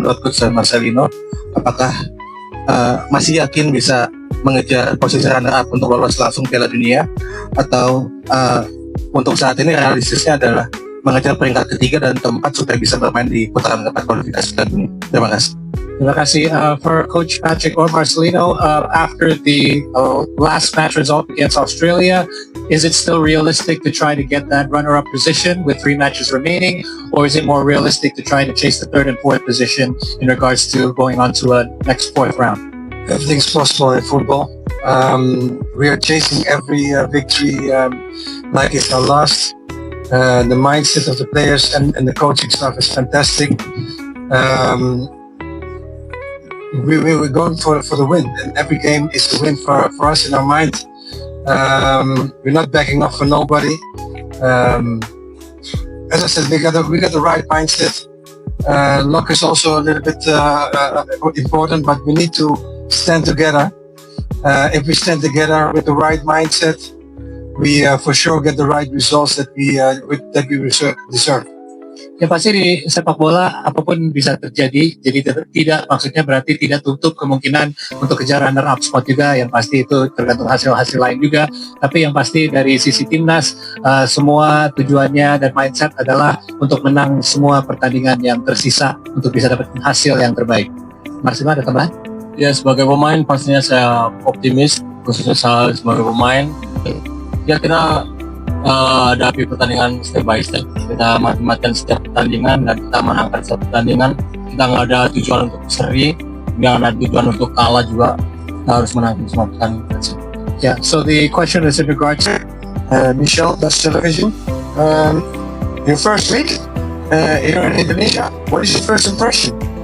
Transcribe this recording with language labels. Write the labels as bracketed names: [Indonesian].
[Indonesian] Menurut Coach Marcelino, apakah masih yakin bisa mengejar posisi runner up untuk lolos langsung Piala Dunia, atau untuk saat ini realistisnya adalah mengejar peringkat ketiga dan keempat supaya bisa bermain di putaran keempat kualifikasi Piala Dunia? Terima kasih. Terima kasih. [English] For Coach Patrick or Marcelino, after the last match result against Australia, is it still realistic to try to get that runner-up position with 3 matches remaining, or is it more realistic to try to chase the 3rd and 4th position in regards to going on to a next 4th round? Everything's possible in football. We are chasing every victory like it's our last. The mindset of the players and the coaching staff is fantastic. We're going for the win, and every game is a win for us in our mind. We're not backing off for nobody. As I said, we got the right mindset. Luck is also a little bit important, but we need to stand together. If we stand together with the right mindset, we for sure get the right results that we deserve. [Indonesian] Ya pasti di sepak bola apapun bisa terjadi, jadi tidak maksudnya berarti tidak tutup kemungkinan untuk kejar [English] runner up spot [Indonesian] juga, yang pasti itu tergantung hasil-hasil lain juga. Tapi yang pasti dari sisi timnas, semua tujuannya dan mindset adalah untuk menang semua pertandingan yang tersisa untuk bisa dapat hasil yang terbaik. Marcelino, ada tambahan? Ya, sebagai pemain pastinya saya optimis, khususnya saya sebagai pemain. Ya kita hadapi pertandingan [English] step by step. [Indonesian] Kita mati-matian setiap pertandingan dan kita menangkan setiap pertandingan. Kita nggak ada tujuan untuk seri, nggak ada tujuan untuk kalah juga. Kita harus menangkan semua pertandingan. [English] Yeah, so the question is in regards to Michelle, Dutch Television. Your first week here in Indonesia, what is your first impression?